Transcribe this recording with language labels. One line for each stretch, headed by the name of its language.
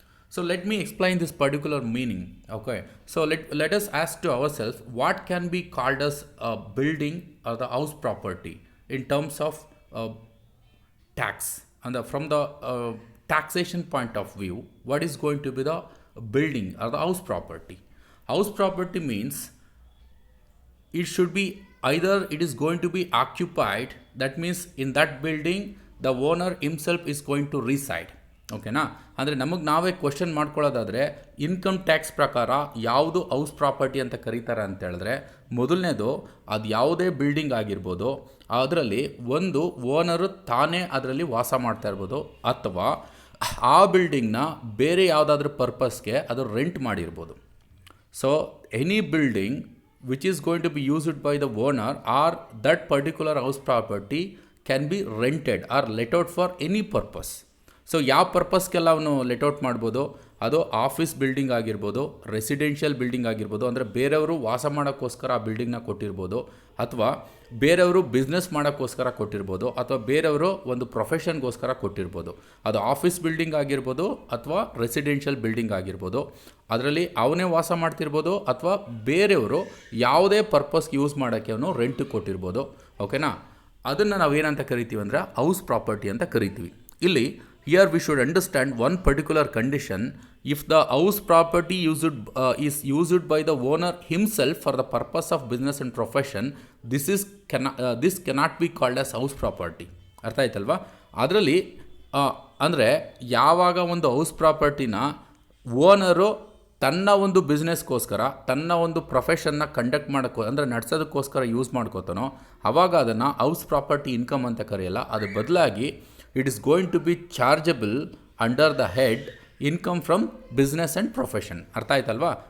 English: So let me explain this particular meaning. Okay, so let us ask to ourselves, what can be called as a building or the house property in terms of tax, and from the taxation point of view, what is going to be the building or the house property? House property means it should be either it is going to be occupied, that means in that building the owner himself is going to reside.
Kannada: ಓಕೆನಾ, ಅಂದರೆ ನಮಗೆ ನಾವೇ question ಮಾಡ್ಕೊಳ್ಳೋದಾದರೆ income tax ಪ್ರಕಾರ ಯಾವುದು house property ಅಂತ ಕರೀತಾರೆ ಅಂತ ಹೇಳಿದ್ರೆ, ಮೊದಲನೇದು ಅದು ಯಾವುದೇ ಬಿಲ್ಡಿಂಗ್ ಆಗಿರ್ಬೋದು, ಅದರಲ್ಲಿ ಒಂದು ಓನರು ತಾನೇ ಅದರಲ್ಲಿ ವಾಸ ಮಾಡ್ತಾ ಇರ್ಬೋದು, ಅಥವಾ ಆ ಬಿಲ್ಡಿಂಗ್ನ ಬೇರೆ ಯಾವುದಾದ್ರೂ ಪರ್ಪಸ್ಗೆ ಅದು ರೆಂಟ್ ಮಾಡಿರ್ಬೋದು.
English: So any building which is going to be used by the owner or that particular house property can be rented or let out for any purpose.
Kannada: So ಯಾವ ಪರ್ಪಸ್ಗೆಲ್ಲ ಅವನು ಲೆಟ್ಔಟ್ ಮಾಡ್ಬೋದು, ಅದು ಆಫೀಸ್ ಬಿಲ್ಡಿಂಗ್ ಆಗಿರ್ಬೋದು, residential building ಆಗಿರ್ಬೋದು, ಅಂದರೆ ಬೇರೆಯವರು ವಾಸ ಮಾಡೋಕ್ಕೋಸ್ಕರ ಆ ಬಿಲ್ಡಿಂಗ್ನ ಕೊಟ್ಟಿರ್ಬೋದು, ಅಥವಾ ಬೇರೆಯವರು ಬಿಸ್ನೆಸ್ ಮಾಡೋಕ್ಕೋಸ್ಕರ ಕೊಟ್ಟಿರ್ಬೋದು, ಅಥವಾ ಬೇರೆಯವರು ಒಂದು ಪ್ರೊಫೆಷನ್ಗೋಸ್ಕರ ಕೊಟ್ಟಿರ್ಬೋದು. ಅದು ಆಫೀಸ್ ಬಿಲ್ಡಿಂಗ್ ಆಗಿರ್ಬೋದು ಅಥವಾ ರೆಸಿಡೆನ್ಷಿಯಲ್ ಬಿಲ್ಡಿಂಗ್ ಆಗಿರ್ಬೋದು. ಅದರಲ್ಲಿ ಅವನೇ ವಾಸ ಮಾಡ್ತಿರ್ಬೋದು, ಅಥವಾ ಬೇರೆಯವರು ಯಾವುದೇ ಪರ್ಪಸ್ಗೆ ಯೂಸ್ ಮಾಡೋಕ್ಕೆ ಅವನು ರೆಂಟ್ ಕೊಟ್ಟಿರ್ಬೋದು. ಓಕೆನಾ, ಅದನ್ನು ನಾವೇನಂತ ಕರಿತೀವಿ ಅಂದರೆ ಹೌಸ್ ಪ್ರಾಪರ್ಟಿ ಅಂತ ಕರಿತೀವಿ. ಇಲ್ಲಿ
English: here we should understand one particular condition: if the house property is used by the owner himself for the purpose of business and profession, this cannot be called as house property.
Kannada: ಅರ್ಥ ಆಯ್ತಲ್ವಾ? ಅದರಲ್ಲಿ ಅಂದರೆ ಯಾವಾಗ ಒಂದು house ಪ್ರಾಪರ್ಟಿನ owner ತನ್ನ ಒಂದು ಬಿಸ್ನೆಸ್ಗೋಸ್ಕರ, ತನ್ನ ಒಂದು ಪ್ರೊಫೆಷನ್ನ ಕಂಡಕ್ಟ್ ಅಂದರೆ ನಡೆಸೋದಕ್ಕೋಸ್ಕರ ಯೂಸ್ ಮಾಡ್ಕೋತಾನೋ, ಆವಾಗ ಅದನ್ನು ಹೌಸ್ ಪ್ರಾಪರ್ಟಿ ಇನ್ಕಮ್ ಅಂತ ಕರೆಯಲ್ಲ. ಅದು ಬದಲಾಗಿ
English: It is going to be chargeable under the head income from business and profession.
Kannada: ಅರ್ಥ ಆಯ್ತಲ್ವಾ?